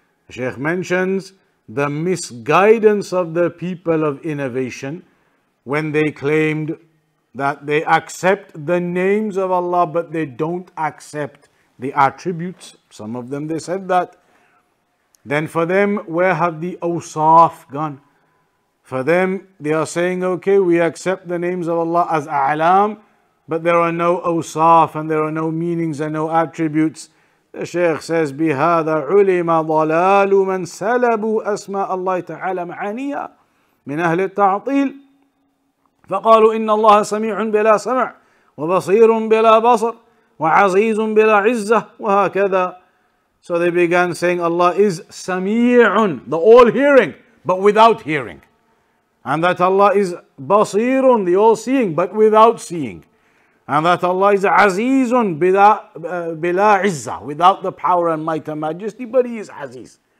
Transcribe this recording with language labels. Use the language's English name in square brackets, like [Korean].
[English] Shaykh mentions the misguidance of the people of innovation when they claimed that they accept the names of Allah but they don't accept the attributes. Some of them, they said that. Then for them, where have the awsaf gone? For them, they are saying, okay, we accept the names of Allah as A'lam, but there are no awsaf and there are no meanings and no attributes. The Shaykh says, [Arabic] بِهَذَا عُلِمَ ضَلَالُ مَنْ سَلَبُوا أَسْمَاءَ اللَّهِ تَعَالَى مَعَانِيَا مِنْ أَهْلِ التَّعْطِيلِ فقالوا إن الله سميع بلا سمع وبصير بلا بصر وعزيز بلا عزة وهكذا. [English] So they began saying Allah is Sami'un, the all-hearing, but without hearing. And that Allah is Basirun, the all-seeing, but without seeing. And that Allah is Azizun bila Izzah, without the power and might and majesty, but He is Aziz.